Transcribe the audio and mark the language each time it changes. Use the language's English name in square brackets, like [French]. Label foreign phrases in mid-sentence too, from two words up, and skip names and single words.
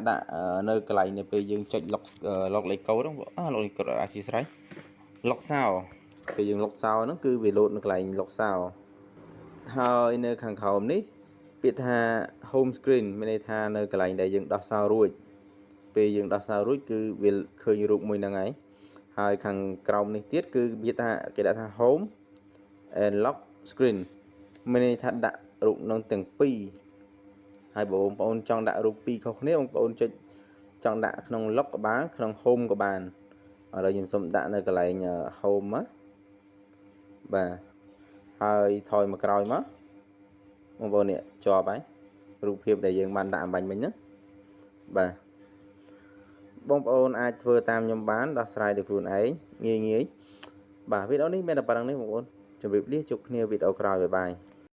[Khmer] ដាក់នៅកន្លែងនៅពេលយើងចុច lock លេខកូដហ្នឹងlock លេខកូដអធិស្ឋាន [English] lock sound [Khmer] ពេលយើង [English] lock sound [Khmer] ហ្នឹងគឺវាលោតនៅកន្លែង [English] lock sound [Khmer] ហើយនៅខាងក្រោមនេះពាក្យថា [English] home screen [Khmer] មានន័យថានៅកន្លែងដែលយើងដោះ sound រួចពេលយើងដោះ sound រួចគឺវាឃើញរូបមួយហ្នឹងហើយខាង ក្រោមនេះទៀតគឺវាថាគេដាក់ថា [English] home and lock screen [Khmer] មានន័យថាដាក់រូបនឹងទាំងពីរ ហើយបងប្អូនចង់ដាក់រូបពីរខុសគ្នាបងប្អូនចុចចង់ដាក់ក្នុង lock ក៏បានក្នុង home ក៏បានឥឡូវខ្ញុំសូមដាក់នៅកន្លែង home មកបាទហើយថយមកក្រោយមកបងប្អូននេះជាប់ហើយរូបភាពដែលយើងបានដាក់អំបញ្ញមិញហ្នឹងបាទបងប្អូនអាចធ្វើតាមខ្ញុំបានដោះស្រាយដោយខ្លួនឯងងាយបាទវីដេអូនេះមានតែប៉ុណ្្នឹងនេះបងប្អូនជម្រាបលាជួបគ្នាវីដេអូក្រោយបាយ